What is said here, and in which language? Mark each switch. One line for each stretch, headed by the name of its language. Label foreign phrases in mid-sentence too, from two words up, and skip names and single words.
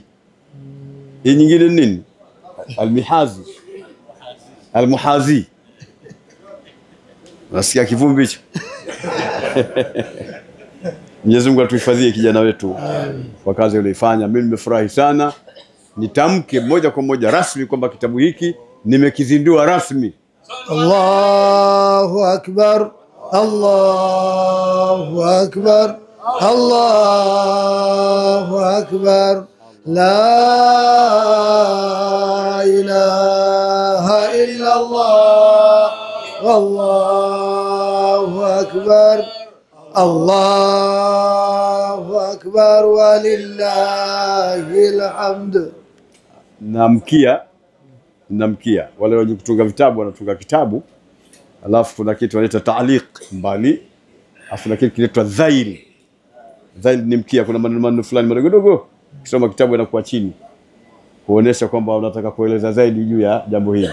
Swahili: Hii nyingine nini? Al-Mihazi, al-Muhazi. Nasikia kivumbi hicho. Mwenyezi Mungu atuhifadhie kijana wetu kwa kazi aliyofanya. Mimi nimefurahi sana. Nitamke moja kwa moja rasmi kwamba kitabu hiki nimekizindua rasmi.
Arabic: الله أكبر الله أكبر الله أكبر لا إله إلا الله والله أكبر الله أكبر ولله الحمد.
Swahili: Namkia wale wenye kutunga vitabu wanatunga kitabu, alafu kuna kitu wanaita ta'liq mbali, alafu kuna kitu kinaitwa dhail. Dhail ni mkia, kuna maneno fulani madogo kisoma kitabu yanakuwa chini kuonesha kwamba unataka kueleza zaidi juu ya jambo hili.